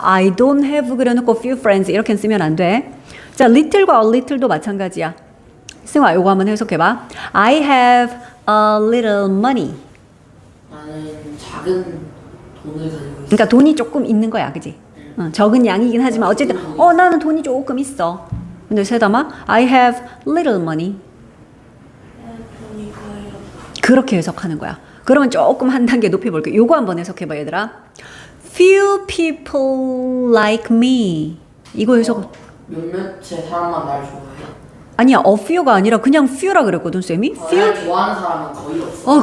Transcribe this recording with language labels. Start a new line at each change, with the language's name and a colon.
English: I don't have
Korean: 그려놓고
English: few friends
Korean: 이렇게 쓰면 안 돼. 자, little과 a little도 마찬가지야. 승화, 요거 한번 해석해봐.
English: I have a little money.
Korean: 나는 작은 돈을 가지고 있어. 그러니까 돈이 조금 있는 거야, 그지? 적은 양이긴 하지만 어쨌든 나는 돈이 조금 있어. 근데 세담아,
English: I have little money.
Korean: 그렇게 해석하는 거야. 그러면 조금 한 단계 높여볼게. 요거 한번 해석해봐, 얘들아.
English: Few people like me.
Korean: 이거 해석. 몇몇의 사람만 날 좋아해. 아니야, a few가 아니라 그냥 few라 그랬거든, 쌤이.
English: few?
Korean: 날 좋아하는 사람은 거의 없어.